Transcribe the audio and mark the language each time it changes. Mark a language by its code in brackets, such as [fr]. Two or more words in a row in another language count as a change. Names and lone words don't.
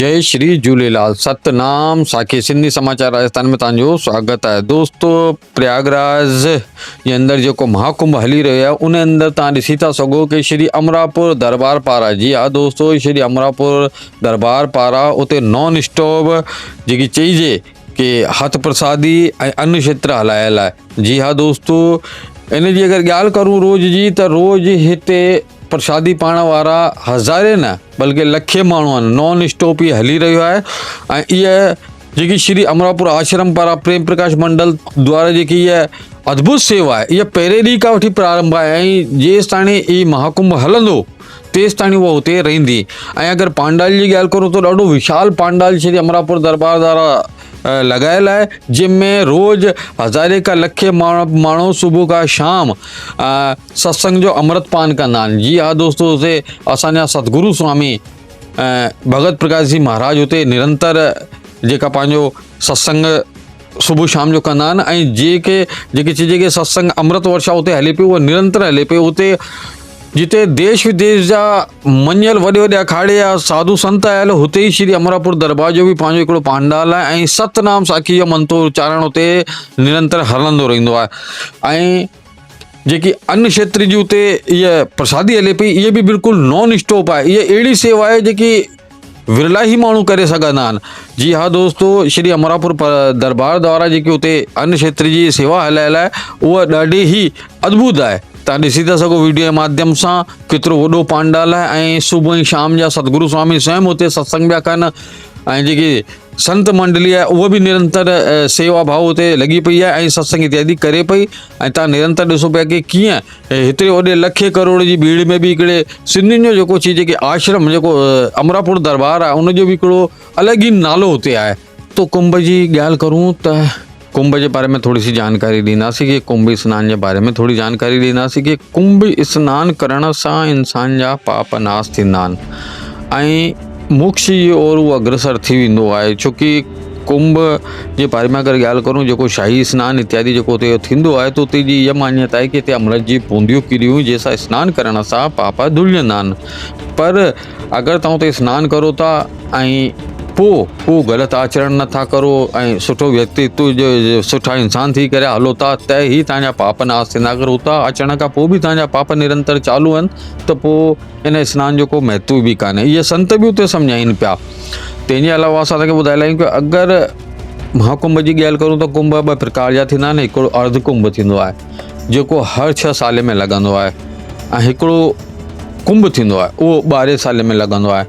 [sd] जय श्री झूलेलाल। सतनाम साखी सिंधी समाचार राजस्थान में तव्हांजो स्वागत है। दोस्तों, प्रयागराज जे अंदर जो महाकुंभ हली रहियो आहे उन अंदर तव्हां ॾिसी था सघो कि श्री अमरापुर दरबार पारा, जी हाँ दोस्तों, श्री अमरापुर दरबार पारा उते नॉन स्टॉप जेकी चइजे कि हथ प्रसादी ऐं अन्न क्षेत्र हलायल आहे। जी हाँ दोस्तों, इन जी अगर ॻाल्हि करूं रोज़ जी, त रोज़ हिते प्रसादी पाण वारा हज़ारे न बल्कि लखे माण्हू आहिनि। नॉन स्टॉप ये हली रहियो आहे ऐं इहा जेकी श्री अमरापुर आश्रम पारा प्रेम प्रकाश मंडल द्वारा जेकी इहा अद्भुत सेवा आहे, इहा पहिरें ॾींहं खां वठी प्रारंभ आहे ऐं जेसि ताणी ई महाकुंभ हलंदो तेसि ताणी उहा हुते रहंदी। ऐं अगरि पांडाल जी ॻाल्हि करूं त ॾाढो विशाल पांडाल श्री अमरापुर दरबार द्वारा लगायल है, जिनमें रोज़ हज़ारे का लखे माण्हू सुबह का शाम सत्संग जो अमृत पान कंदा आहिनि। जी हाँ दोस्तों, उते असांजा सतगुरु स्वामी भगत प्रकाश जी महाराज उते निरंतर जेका पंहिंजो सत्संग सुबह शाम जो कंदा आहिनि ऐं जेके चीज़ के सत्संग अमृत वर्षा उते हले पई, उहा निरंतर हले पई। उते जिते देश विदेश जा मञियल वॾे वॾे अखाड़े या साधु संत आयल, हुते ही श्री अमरापुर दरबार जो भी पंहिंजो हिकिड़ो पांडाल आहे ऐं सतनाम साखी जो मंत्र उच्चारण उते निरंतर हलंदो रहंदो आहे। ऐं जेकी अन्न क्षेत्र जी उते इहा प्रसादी हले पई, इहा भी बिल्कुलु नॉन स्टॉप आहे। इहा अहिड़ी सेवा आहे जेकी विरला ही माण्हू करे सघंदा आहिनि। जी हाँ दोस्तों, श्री अमरापुर दरबार द्वारा जेकी उते अन्न क्षेत्र जी सेवा हलायल आहे उहा ॾाढी ही अद्भुत आहे। तव्हां ॾिसी था सघो वीडियो जे माध्यम सां केतिरो वॾो पांडाल आहे ऐं सुबुह ऐं शाम जा सतगुरु स्वामी स्वयं उते सत्संग पिया कनि ऐं जेकी संत मंडली आहे उहा भी निरंतर सेवा भाव उते लॻी पई आहे ऐं सत्संग इत्यादि करे पई। ऐं तव्हां निरंतर ॾिसो पिया कि कीअं हेतिरे वॾे लखे करोड़ जी भीड़ में भी हिकिड़े सिंधियुनि जो जेको चीज़ जेके आश्रम जेको अमरापुर दरबार आहे उनजो भी हिकिड़ो अलॻि ई नालो हुते आहे। तो कुंभ जी ॻाल्हि करूं त कुंभ [hi] के बारे में थोड़ी सी जानकारी [sd] ॾींदासीं कि कुंभ स्नान [hi] के बारे में थोड़ी जानकारी [sd] ॾींदासीं कि कुंभ स्नान करण सां इंसान जा पाप नाश थींदा आहिनि ऐं मोक्ष जी ओर उहो अग्रसर थी वेंदो आहे। छोकी कुंभ जे बारे में अगर ॻाल्हि करूं, जेको शाही स्नान इत्यादि जेको उते थींदो आहे, तो उते जी इहा मान्यता आहे कि हिते अमृत जी बूंदियूं किरियूं जंहिंसां सनान करण सां पाप धुलजंदा आहिनि। पर अगरि तव्हां उते सनानु करो था ऐं पोइ ग़लति आचरण नथा करो ऐं सुठो व्यक्तित्व जो सुठा इंसान थी करे हलो था, त ही तव्हांजा पाप नाश थींदा। अगरि हुतां अचण खां पोइ बि तव्हांजा पाप निरंतर चालू आहिनि त पोइ इन स्नान जो को महत्व बि कान्हे। इहे संत बि उते सम्झाइनि पिया। तंहिंजे अलावा असां तव्हांखे ॿुधाए लाहियूं कि अगरि महाकुंभ जी ॻाल्हि करूं त कुंभ ॿ प्रकार जा थींदा आहिनि। हिकिड़ो अर्ध कुंभ थींदो आहे जेको हर 6 साल में लॻंदो आहे ऐं हिकिड़ो कुंभ थींदो आहे उहो 12 साल में लॻंदो आहे।